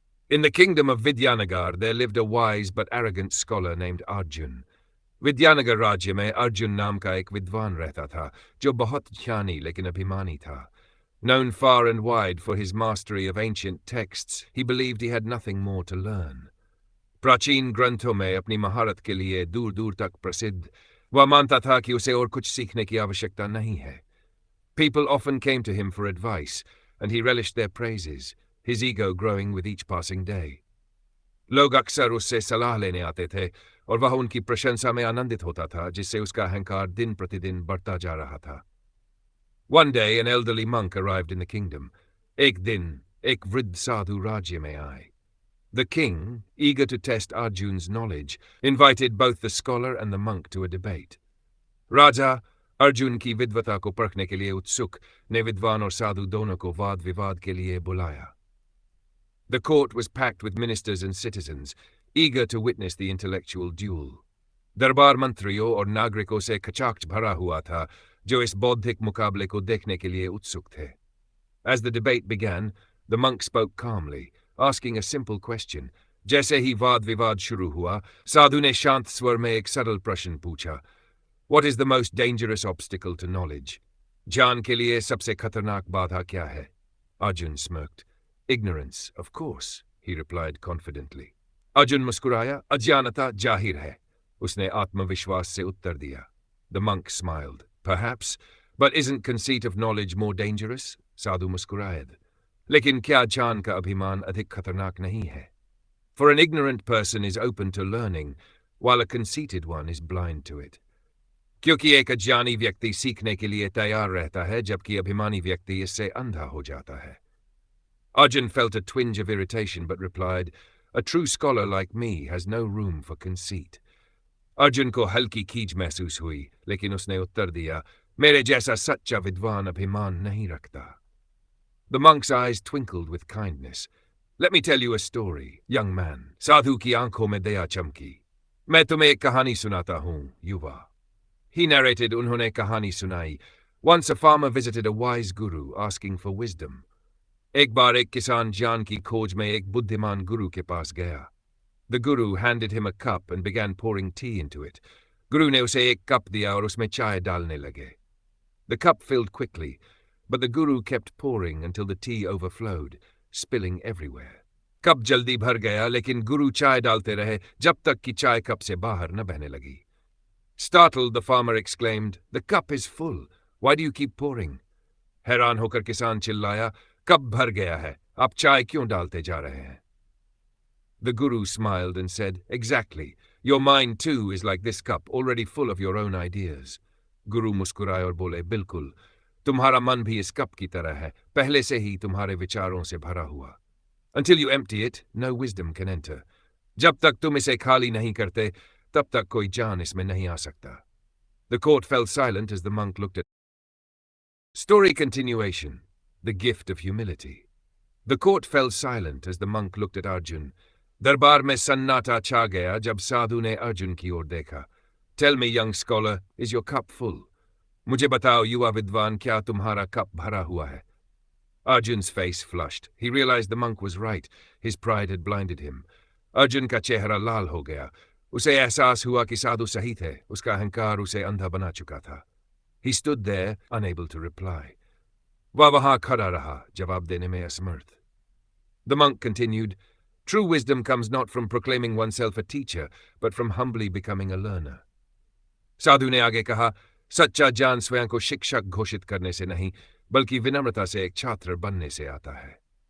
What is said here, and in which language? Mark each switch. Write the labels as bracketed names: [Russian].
[English] In the kingdom of Vidyanagar there lived a wise but arrogant scholar named Arjun. [Hindi] Vidyanagar राज्य में अर्जुन नाम का एक विद्वान रहता था जो बहुत ज्ञानी लेकिन अभिमानी था. [English] Known far and wide for his mastery of ancient texts, he believed he had nothing more to learn. [Hindi] प्राचीन ग्रंथों में अपनी महारत के लिए दूर दूर तक प्रसिद्ध, वह मानता था कि उसे और कुछ सीखने की आवश्यकता नहीं है. [English] People often came to him for advice, and he relished their praises, his ego growing with each passing day. [Hindi] लोग अक्सर उससे सलाह लेने आते थे और वह उनकी प्रशंसा में आनंदित होता था, जिससे उसका अहंकार दिन प्रतिदिन बढ़ता जा रहा था. [English] One day an elderly monk arrived in the kingdom. [Hindi] एक दिन एक वृद्ध साधु राज्य में आए. [English] The king, eager to test Arjun's knowledge, invited both the scholar and the monk to a debate. [Hindi] राजा अर्जुन की विद्वता को परखने के लिए उत्सुक ने विद्वान और साधु दोनों को वाद विवाद के लिए बुलाया. [English] The court was packed with ministers and citizens, eager to witness the intellectual duel. [Hindi] दरबार मंत्रियों और नागरिकों से खचाखच भरा हुआ था, जो इस बौद्धिक मुकाबले को देखने के लिए उत्सुक थे. [English] As the debate began, the monk spoke calmly, asking a simple question. [Hindi] जैसे ही वाद विवाद शुरू हुआ, साधु ने शांत स्वर में एक सरल प्रश्न पूछा. [English] What is the most dangerous obstacle to knowledge? [Hindi] ज्ञान के लिए सबसे खतरनाक बाधा क्या है? [English] Arjun smirked. Ignorance, of course, he replied confidently. [Hindi] Arjun मुस्कुराया. अज्ञानता जाहिर है, उसने आत्मविश्वास से उत्तर दिया. [English] The monk smiled. Perhaps, but isn't conceit of knowledge more dangerous? [Hindi] साधु मुस्कुराया. लेकिन क्या ज्ञान का अभिमान अधिक खतरनाक नहीं है? [English] For an ignorant person is open to learning, while a conceited one is blind to it. [Hindi] क्योंकि एक अज्ञानी व्यक्ति सीखने के लिए तैयार रहता है, जबकि अभिमानी व्यक्ति इससे अंधा हो जाता है. [English] Arjun felt a twinge of irritation but replied, A true scholar like me has no room for conceit. [Hindi] Arjun को हल्की खींच महसूस हुई, लेकिन उसने उत्तर दिया, मेरे जैसा सच्चा विद्वान अभिमान नहीं रखता. [English] The monk's eyes twinkled with kindness. Let me tell you a story, young man. [Hindi] साधु की आंखों में दया चमकी. मैं तुम्हें एक कहानी सुनाता हूँ, युवा. [English] He narrated. [Hindi] उन्होंने कहानी सुनाई. [English] Once a farmer visited a wise guru asking for wisdom. [Hindi] एक बार एक किसान ज्ञान की खोज में एक बुद्धिमान गुरु के पास गया. [English] The guru handed him a cup and began pouring tea into it. [Hindi] गुरु ने उसे एक कप दिया और उसमें चाय डालने लगे. [English] The cup filled quickly, but the guru kept pouring until the tea overflowed, spilling everywhere. [Hindi] Cup जल्दी भर गया, लेकिन गुरु चाय डालते रहे जब तक कि चाय कप से बाहर न बहने लगी. [English] Startled, the farmer exclaimed, The cup is full. Why do you keep pouring? [Hindi] हैरान होकर किसान चिल्लाया, कप भर गया है, आप चाय क्यों डालते जा रहे हैं? [English] The guru smiled and said, Exactly. Your mind too is like this cup, already full of your own ideas. [Hindi] गुरु मुस्कुराए और बोले, बिल्कुल, तुम्हारा मन भी इस कप की तरह है, पहले से ही तुम्हारे विचारों से भरा हुआ. [English] Until you empty it, no wisdom can enter. [Hindi] जब तक तुम इसे खाली नहीं करते, तब तक कोई ज्ञान इसमें नहीं आ सकता. [English] The court fell silent as the monk looked at. Story continuation. The gift of humility. The court fell silent as the monk looked at Arjun. [Hindi] दरबार में सन्नाटा छा गया जब साधु ने अर्जुन की ओर देखा. [English] Tell me, young scholar, is your cup full? [Hindi] मुझे बताओ, युवा विद्वान, क्या तुम्हारा कप भरा हुआ है? [English] Arjun's face flushed. He realized the monk was right. His pride had blinded him. [Hindi] Arjun का चेहरा लाल हो गया. उसे एहसास हुआ कि साधु सही थे. उसका अहंकार उसे अंधा बना चुका था. [English] He stood there, unable to reply. [Hindi] वह वहां खड़ा रहा, जवाब देने में असमर्थ. [English] The monk continued, True wisdom comes not from proclaiming oneself a teacher, but from humbly becoming a learner. [Hindi] साधु ने आगे कहा, सच्चा ज्ञान स्वयं को शिक्षक घोषित करने से नहीं, बल्कि विनम्रता से एक छात्र बनने से आता है.